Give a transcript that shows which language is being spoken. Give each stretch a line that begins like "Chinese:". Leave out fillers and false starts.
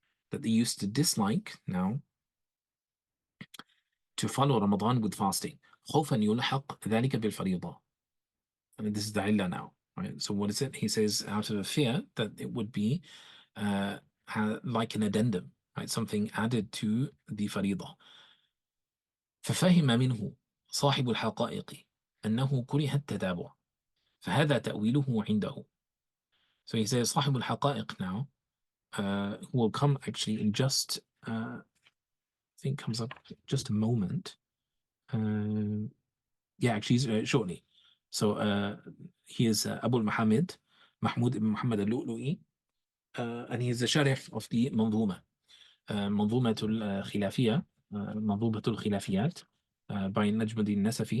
English: That they used to dislike now to follow Ramadan with fasting.
Arabic: خوفا يلحق ذلك بالفريضة.
English: I mean, this is the illah now, right? So what is it? He says out of a fear that it would be like an addendum, right? Something added to the فريضة.
Arabic: ففهم منه صاحب الحقائق أنه كره التتابع فهذا تأويله عنده.
English: So he says صاحب الحقائق now who will come actually in just I think comes up just a moment. Actually shortly. So he is Abu Muhammad Mahmud ibn Muhammad al-Lu'lu'i, and he is the sharif of the منظومة منظومة الخلافية منظومة الخلافيات by Najmuddin Nasafi.